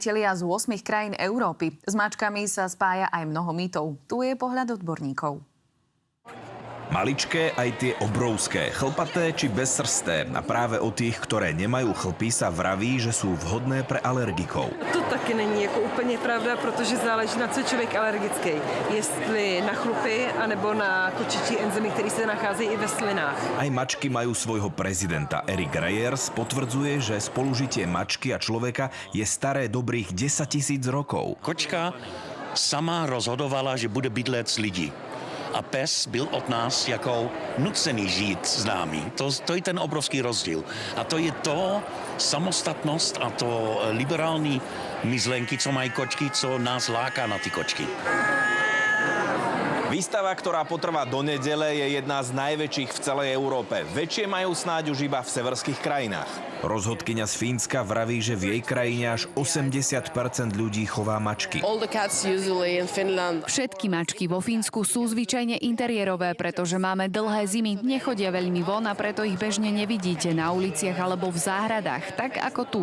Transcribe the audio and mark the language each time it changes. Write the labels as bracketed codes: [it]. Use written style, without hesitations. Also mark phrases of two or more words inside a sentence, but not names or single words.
[sk] priatelia z 8 krajín Európy. S mačkami sa spája aj mnoho mýtov. Tu je pohľad odborníkov. Maličké aj tie obrovské, chlpaté či bezsrsté. A práve o tých, ktoré nemajú chlpy, sa vraví, že sú vhodné pre alergikov. [cs] To taky není jako úplně pravda, protože záleží na co je člověk alergický. Jestli na chlupy, anebo na kočičí enzymy, které se nacházejí i ve slinách. [sk] Aj mačky majú svojho prezidenta. Erik Reyers potvrdzuje, že spolužitie mačky a človeka je staré dobrých 10 000 rokov. [cs] Kočka sama rozhodovala, že bude bydlet s lidí. A pes byl od nás jako nucený žít s námi. To je ten obrovský rozdíl. A to je to samostatnost a to liberální myšlenky, co mají kočky, co nás láká na ty kočky. [sk] Výstava, ktorá potrvá do nedele, je jedna z najväčších v celej Európe. Väčšie majú snáď už iba v severských krajinách. Rozhodkyňa z Fínska vraví, že v jej krajine až 80% ľudí chová mačky. Všetky mačky vo Fínsku sú zvyčajne interiérové, pretože máme dlhé zimy, nechodia veľmi von a preto ich bežne nevidíte na uliciach alebo v záhradách, tak ako tu.